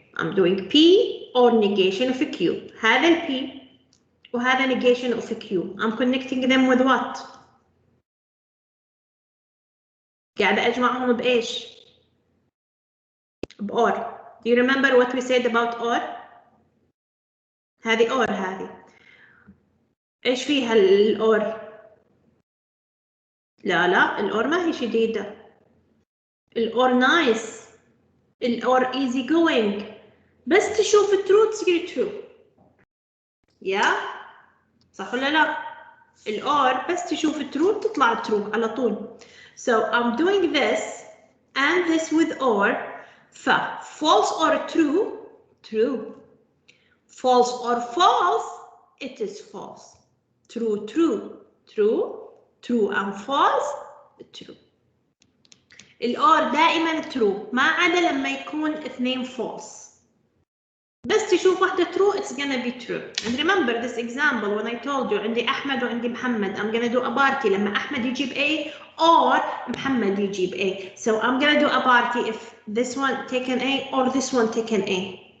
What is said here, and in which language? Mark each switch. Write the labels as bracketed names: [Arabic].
[English] I'm doing P or negation of Q. [Arabic] هذا ال P وهذا [English] negation of Q. I'm connecting them with what? [Arabic] قاعدة أجمعهم بإيش؟ بأور. [English] Do you remember what we said about OR? [Arabic] هذه OR هذه. إيش فيها الأور؟ لا الأور ما هي شديدة. الأور [English] nice. الأور easy going. [Arabic] بس تشوف true تصير true. يا صح ولا لا؟ الأور بس تشوف true تطلع true على طول. [English] So I'm doing this and this with OR. false or true? True. False or false? It is false. True, true, true, true and false, true. [Arabic] الأور دائما true ما عدا لما يكون اثنين false. بس تشوف واحدة [English] true it's gonna be true. And remember this example when I told you [Arabic] عندي أحمد وعندي محمد. [English] I'm gonna do a party [Arabic] لما أحمد يجيب A [English] or محمد يجيب A. So I'm gonna do a party if this one taken A or this one taken A.